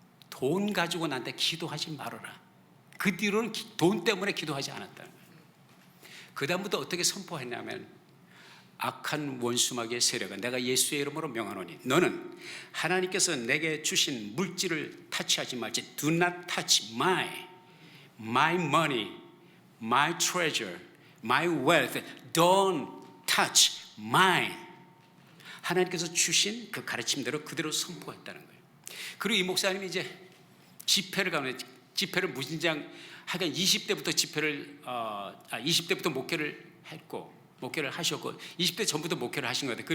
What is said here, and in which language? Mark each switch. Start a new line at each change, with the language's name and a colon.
Korean: 돈 가지고 나한테 기도하지 말아라. 그 뒤로는 돈 때문에 기도하지 않았다는 거예요. 그 다음부터 어떻게 선포했냐면, 악한 원수마귀의 세력은 내가 예수의 이름으로 명하노니 너는 하나님께서 내게 주신 물질을 타치하지 말지.
English: Do not touch my money, my treasure, my wealth. Don't touch mine.
Korean: 하나님께서 주신 그 가르침대로 그대로 선포했다는 거예요. 그리고 이 목사님이 이제 집회를 가면, 집회를 무진장 하여간 20대부터 목회를 했고, 목회를 하셨고, 20대 전부터 목회를 하신 것 같아요.